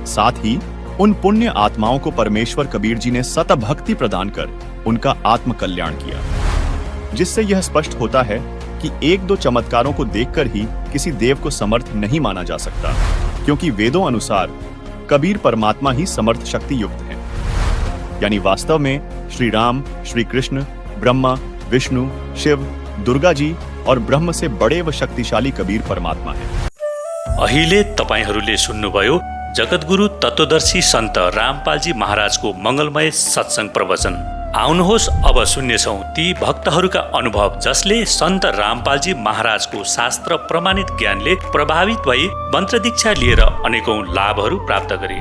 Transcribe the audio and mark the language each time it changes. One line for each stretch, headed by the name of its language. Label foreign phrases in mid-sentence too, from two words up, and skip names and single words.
Hindi: साथ ही उन पुण्य आत्माओं को परमेश्वर कबीर जी ने सत भक्ति प्रदान कर उनका आत्म कल्याण किया, जिससे यह स्पष्ट होता है कि 1-2 चमत्कारों को देखकर ही किसी देव को समर्थ नहीं माना जा सकता, क्योंकि वेदों अनुसार कबीर परमात्मा ही समर्थ शक्ति युक्त हैं। यानी वास्तव में श्री राम, श्री कृष्ण, ब्रह्मा, विष्णु, शिव, दुर्गा जी और ब्रह्म से बड़े व शक्तिशाली कबीर परमात्मा है।
Nepali: अहिले तपाईहरूले सुन्नुभयो जगतगुरु तत्वदर्शी सन्त रामपालजी महाराजको मङ्गलमय सत्सङ्ग प्रवचन। आउनुहोस् अब सुन्नेछौँ ती भक्तहरूका अनुभव जसले सन्त रामपालजी महाराजको शास्त्र प्रमाणित ज्ञानले प्रभावित भई मन्त्र दीक्षा लिएर अनेकौं लाभहरू प्राप्त गरे।